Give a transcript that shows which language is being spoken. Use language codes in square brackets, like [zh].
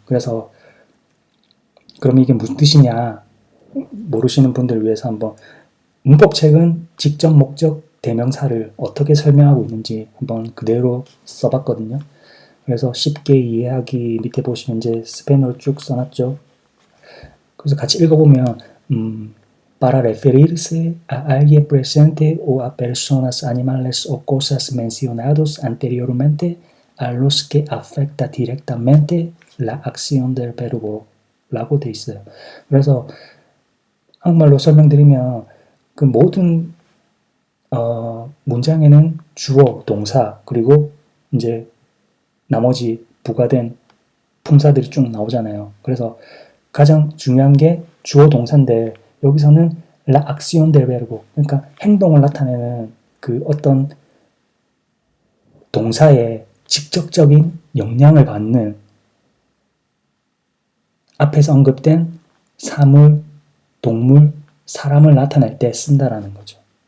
[ko] 그래서 그럼 이게 무슨 뜻이냐 모르시는 분들을 위해서 한번 문법책은 직접, 목적, 대명사를 어떻게 설명하고 있는지 한번 그대로 써봤거든요. 그래서 쉽게 이해하기 밑에 보시면 이제 스페인어로 쭉 써놨죠. 그래서 같이 읽어보면 [es] para referirse a alguien presente o a personas, animales o cosas mencionados anteriormente a los que afecta directamente la acción del verbo [ko] 라고 돼 있어요. 그래서 한국말로 설명드리면 그 모든 문장에는 주어, 동사 그리고 이제 나머지 부가된 품사들이 쭉 나오잖아요. 그래서 가장 중요한 게 주어 동사인데 여기서는 [es] la acción del verbo [ko] 그러니까 행동을 나타내는 그 어떤 동사의 직접적인 영향을 받는 앞에서 언급된 사물, 동물, 사람을 나타낼 때 쓴다라는 거죠.